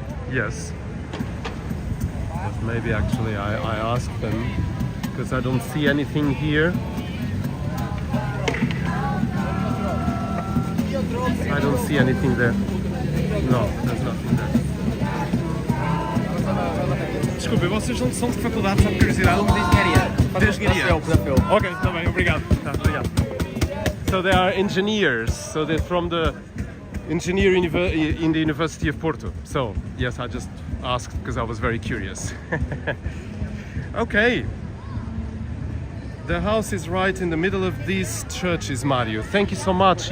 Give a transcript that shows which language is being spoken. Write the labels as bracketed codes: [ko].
[en] Yes. But maybe actually I asked them, because I don't see anything here. I don't see anything there. No, there's nothing there. [pt] Desculpa, vocês não são de faculdade, só por curiosidade? De engenharia. Ok, está bem, obrigado. Obrigado. [en] So they are engineers, so they're from the engineering in the University of Porto. So yes, I just asked because I was very curious. Okay. The house is right in the middle of these churches, Mario. Thank you so much.